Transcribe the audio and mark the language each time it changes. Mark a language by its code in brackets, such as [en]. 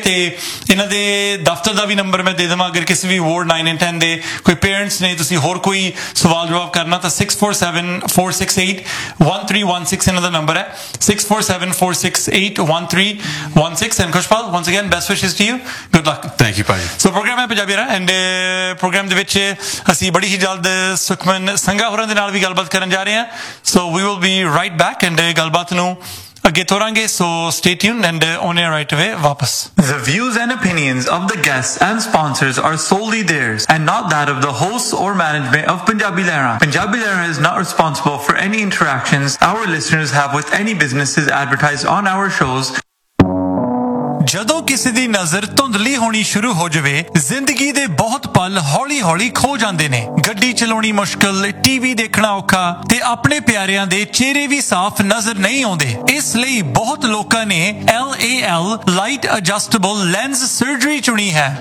[pa] ਤੇ ਇਹਨਾਂ ਦੇ ਦਫ਼ਤਰ ਦਾ ਵੀ ਨੰਬਰ ਮੈਂ ਦੇ ਦੇਵਾਂ, ਅਗਰ ਕਿਸੇ ਵੀ ਵਾਰਡ 9 and 10 ਦੇ ਕੋਈ ਪੇਰੈਂਟਸ ਨੇ, ਤੁਸੀਂ ਹੋਰ ਕੋਈ ਸਵਾਲ ਜਵਾਬ ਕਰਨਾ, ਤਾਂ 6474681316 ਇਹਨਾਂ ਦਾ ਨੰਬਰ ਹੈ, 6474681316। [en] And Khushpal, once again best wishes to you, good luck. Thank you ਭਾਈ। [pa] So programme ਹੈ ਪੰਜਾਬੀ ਰਾ, ਐਂਡ ਪ੍ਰੋਗਰਾਮ ਦੇ ਵਿੱਚ ਅਸੀਂ ਬੜੀ ਹੀ ਜਲਦ ਸੁਖਮਨ ਸੰਘਾ ਹੋਰਾਂ ਦੇ ਨਾਲ ਵੀ ਗੱਲਬਾਤ ਕਰਨ ਜਾ ਰਹੇ ਹਾਂ। [en] so we will be right back, and [pa] ਗੱਲਬਾਤ ਨੂੰ ਅੱਗੇ ਤੋਰਾਂਗੇ। [en] so stay tuned, and ਓਨੇ right away [pa] ਵਾਪਸ। [en] The views and opinions of the guests and sponsors are solely theirs and not that of the hosts or management of Punjabi Lehra. Punjabi Lehra is not responsible for any interactions our listeners have with any businesses advertised on our shows. [pa] ਜਦੋਂ ਕਿਸੇ ਦੀ ਨਜ਼ਰ ਧੁੰਦਲੀ ਹੋਣੀ ਸ਼ੁਰੂ ਹੋ ਜਾਵੇ, ਜ਼ਿੰਦਗੀ ਦੇ ਬਹੁਤ ਪਲ ਹੌਲੀ ਹੌਲੀ ਖੋ ਜਾਂਦੇ ਨੇ। ਗੱਡੀ ਚਲਾਉਣੀ ਮੁਸ਼ਕਲ, ਟੀਵੀ ਦੇਖਣਾ ਔਖਾ, ਤੇ ਆਪਣੇ ਪਿਆਰਿਆਂ ਦੇ ਚਿਹਰੇ ਵੀ ਸਾਫ ਨਜ਼ਰ ਨਹੀਂ ਆਉਂਦੇ। ਇਸ ਲਈ ਬਹੁਤ ਲੋਕਾਂ ਨੇ LAL light adjustable lens surgery ਚੁਣੀ ਹੈ।